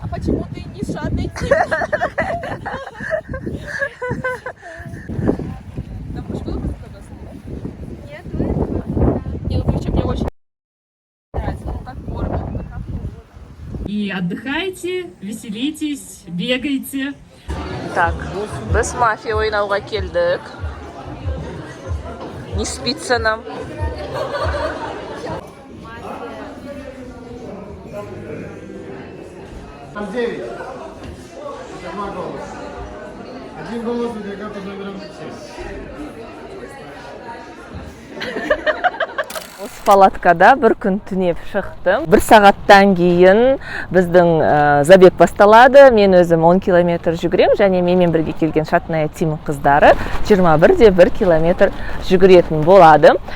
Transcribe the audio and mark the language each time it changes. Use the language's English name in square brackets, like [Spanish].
[Russian] а почему ты не шатный тип? Там уж отдыхайте, веселитесь, бегайте. [Kazakh] Так, біз мафия ойнауға келдік. [Russian] Не спится нам. Там 9. Это 2 голоса. Один голос выдвигает под номером 7. [Kazakh] Осы палаткада бір күн түнеп шықтым. 1 сағаттан кейін біздің забег басталады. Мен өзім 10 километр жүгірем, және менімен бірге келген Шатная Тим қыздары 21 километр жүгіретін болады.